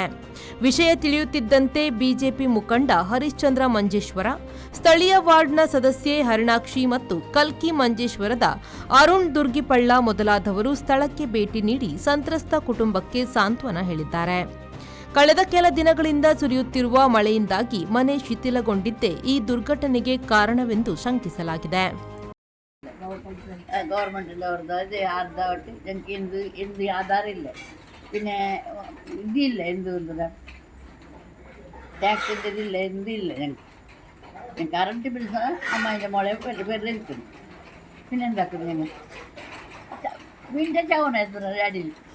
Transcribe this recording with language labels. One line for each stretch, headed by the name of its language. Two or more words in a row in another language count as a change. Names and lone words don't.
Kannada: ವಿಷಯ ತಿಳಿಯುತ್ತಿದ್ದಂತೆ ಬಿಜೆಪಿ ಮುಖಂಡ ಹರಿಶ್ಚಂದ್ರ ಮಂಜೇಶ್ವರ, ಸ್ಥಳೀಯ ವಾರ್ಡ್ನ ಸದಸ್ಯೆ ಹರಿಣಾಕ್ಷಿ ಮತ್ತು ಕಲ್ಕಿ ಮಂಜೇಶ್ವರದ ಅರುಣ್ ದುರ್ಗಿಪಳ್ಳ ಮೊದಲಾದವರು ಸ್ಥಳಕ್ಕೆ ಭೇಟಿ ನೀಡಿ ಸಂತ್ರಸ್ತ ಕುಟುಂಬಕ್ಕೆ ಸಾಂತ್ವನ ಹೇಳಿದ್ದಾರೆ. ಕಳೆದ ಕೆಲ ದಿನಗಳಿಂದ ಸುರಿಯುತ್ತಿರುವ ಮಳೆಯಿಂದಾಗಿ ಮನೆ ಶಿಥಿಲಗೊಂಡಿದ್ದೇ ಈ ದುರ್ಘಟನೆಗೆ ಕಾರಣವೆಂದು ಶಂಕಿಸಲಾಗಿದೆ.
Malayalam: ഗവൺമെൻറ്റിൻ്റെ അവരുടെ ആധാരമായിട്ട് ഞങ്ങൾക്ക് എന്ത് ആധാരമില്ല, പിന്നെ ഇതില്ല, എന്ത് ടാക്സിൻ്റെ ഇതില്ല, എന്തില്ല ഞങ്ങൾക്ക്.
English: current bills
Malayalam: അമ്മേൻ്റെ മോളെ പേരിൽ ഇരിക്കുന്നു. പിന്നെ എന്താക്കുന്നു ഞങ്ങൾ വീണ്ടും ചാവണമായിരുന്നു അടിയിൽ.